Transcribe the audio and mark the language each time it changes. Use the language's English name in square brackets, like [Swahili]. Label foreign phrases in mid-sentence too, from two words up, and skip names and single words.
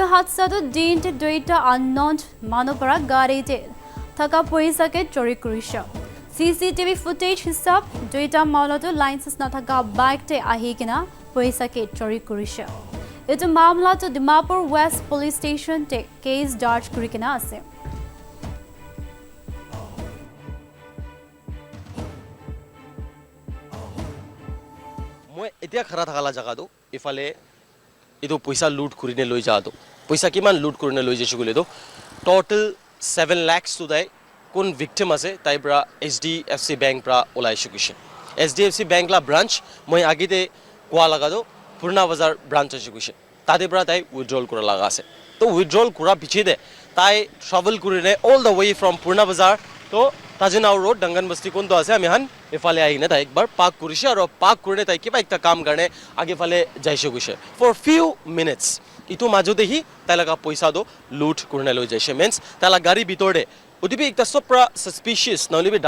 [Naga Pidgin] hadsa to din te doita unknown mano para gari te thaka poisa ke chori kurisha [English] CCTV footage [Naga Pidgin] hisab duita mauloto license na thaka bike te ahi kina poisa ke chori kurisha etu mamla to Dimapur West Police Station te case darj kuri kina ase মই এতিয়া খৰা থাকালা জাগাটো ইফালে এটো পইচা লুট কৰিনে লৈ যাটো পইচা কিমান লুট কৰিনে লৈ যাইছো গলে তো টোটাল 7 lakhs to dai কোন ভিকটিম আছে তাই পৰা HDFC bank পৰা ওলাইছো কিছে HDFC bank la branch মই আগিতে কোৱা লাগাটো পুরনা বাজার ব্রাঞ্চ আছে কিছে তাতে পৰা তাই উইথড্রল কৰা লাগা আছে তো উইথড্রল কৰা পিছে দে তাই ট্রাভেল কৰিনে [English] all the way from [Naga Pidgin] পুরনা বাজার তো তাজিনাও ৰোড ডাংগান বস্তি কোনটো আছে আমি হান এফালে আহি তাই একবাৰ পাৰ্ক কৰিছে আৰু পাৰ্ক কৰি তাই কিবা একটা কাম কাৰণে আগেফালে যাইছে গৈছে [English] for few minutes [Naga Pidgin] ইটো মাজতে হি তাই লগা পইচাটো লুট কৰি লৈ যাইছে মিন্স তাই লগা গাড়ী ভিতৰতে ওটিপি একটা সপ্ৰা সাসপিশিয়াস নহলে বি